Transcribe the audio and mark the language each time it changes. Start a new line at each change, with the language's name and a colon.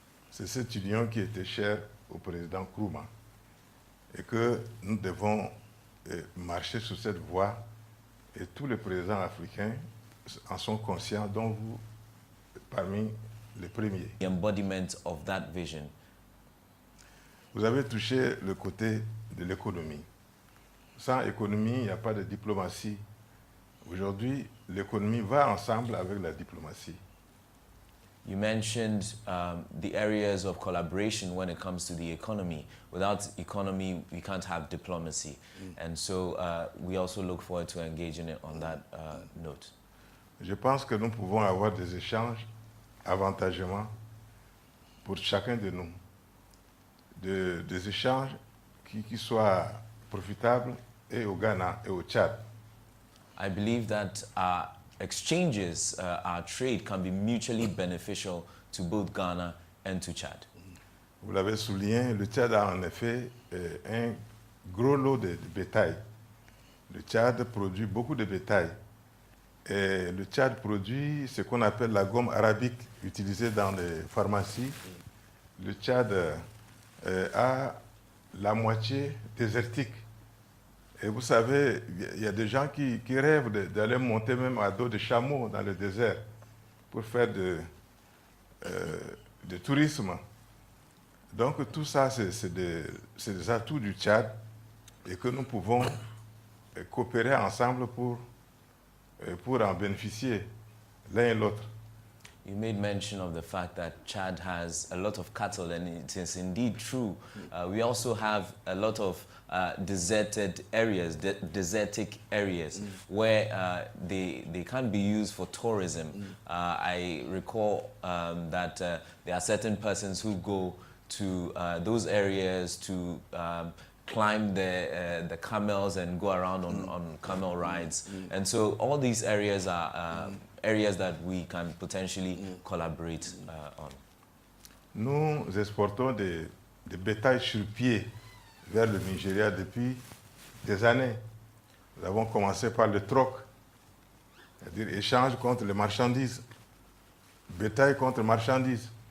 French: C'est cette union qui était chère au président Nkrumah et que nous devons marcher sur cette voie, et tous les présidents africains en sont conscients, dont vous parmi les premiers.
English: The embodiment of that vision.
French: Vous avez touché le côté de l'économie. Sans économie, il n'y a pas de diplomatie. Aujourd'hui, l'économie va ensemble avec la diplomatie.
English: You mentioned the areas of collaboration when it comes to the economy. Without economy, we can't have diplomacy. And so we also look forward to engaging it on that note.
French: Je pense que nous pouvons avoir des échanges avantagement pour chacun de nous. Des échanges qui soient profitables et au Ghana et au Tchad.
English: I believe that exchanges, our trade can be mutually beneficial to both Ghana and to Chad.
French: Vous l'avez souligné, le Tchad a en effet un gros lot de bétail. Le Tchad produit beaucoup de bétail. Et le Tchad produit ce qu'on appelle la gomme arabique utilisée dans les pharmacies. Le Tchad a la moitié désertique. Et vous savez, il y a des gens qui rêvent d'aller monter même à dos de chameau dans le désert pour faire de tourisme. Donc tout ça, c'est des atouts du Tchad et que nous pouvons coopérer ensemble pour en bénéficier l'un et l'autre.
English: You made mention of the fact that Chad has a lot of cattle, and it is indeed true. We also have a lot of deserted areas, desertic areas, where they can be used for tourism. I recall that there are certain persons who go to those areas to climb the camels and go around on camel rides. And so all these areas are areas that we can potentially collaborate on.
French: Nous exportons des bétails sur pied vers le Nigeria depuis des années. Nous avons commencé par le troc, c'est-à-dire échange contre les marchandises, bétail contre marchandises.